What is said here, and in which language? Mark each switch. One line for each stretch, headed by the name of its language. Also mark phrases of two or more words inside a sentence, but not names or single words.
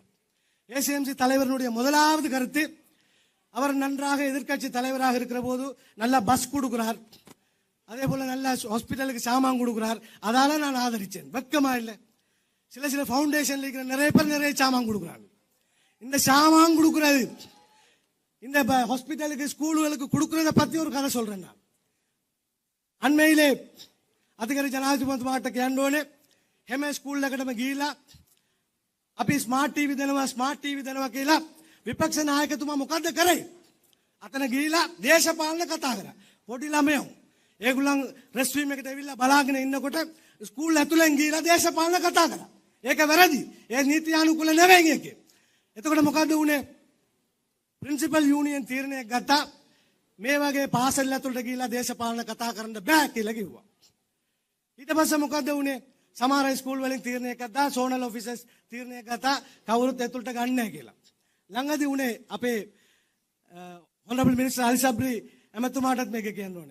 Tamil: ஏசிஎம்சி தலைவருடைய முதலாவது கருத்து, அவர் நன்றாக எதிர்க்கட்சி தலைவராக இருக்கிற போது நல்ல பஸ் கொடுக்கிறார், அதே போல நல்ல ஹாஸ்பிட்டலுக்கு சாமான் கொடுக்கிறார், அதால நான் ஆதரிச்சேன். வெக்கமா இல்லை? சில பவுண்டேஷன்ல இருக்கிற நிறைய பேர் நிறைய சாமான் கொடுக்குறாங்க. இந்த சாமான் கொடுக்கிறது, இந்த ஹாஸ்பிட்டலுக்கு ஸ்கூலுகளுக்கு கொடுக்கறத பத்தி ஒரு கதை சொல்றேன். நான் அண்மையிலே அதிகாரி
Sinhala: ජනාධිපති මාට කියන්න හැම ස්කූල් එකටම ගිහිලා අපි ස්මාර්ට් ටීවී දෙනවා කියලා විපක්ෂ නායකතුමා මොකද්ද කරේ? අතන ගිහිලා දේශපාලන කතා කරා. පොඩි ළමයෝ ඒගොල්ලන් රෙස්ට්‍රීම් එකට ඇවිල්ලා බලාගෙන ඉන්නකොට ස්කූල් ඇතුලෙන් ගිහිලා දේශපාලන කතා කරා. ඒක වැරදි. ඒ නීතියානුකූල නෙවෙයි ඒක. එතකොට මොකද්ද වුනේ?
English: principal union
Sinhala: තීරණයක් ගත්තා මේ වගේ පාසල් ඇතුළට ගිහිලා දේශපාලන කතා කරන්න බෑ කියලා කිව්වා. ඊට පස්සේ මොකද්ද වුනේ? සමහර ස්කූල් වලින් තීරණයක් ගත්තා, සෝනල් ඔෆිසර්ස් තීරණයක් ගත්තා කවුරුත් ඇතුළට ගන්න නැහැ කියලා. ළඟදී උනේ අපේ
English: honorable minister
Sinhala: Ali Sabri එමෙතුමාටත් මේක කියන්න ඕනේ.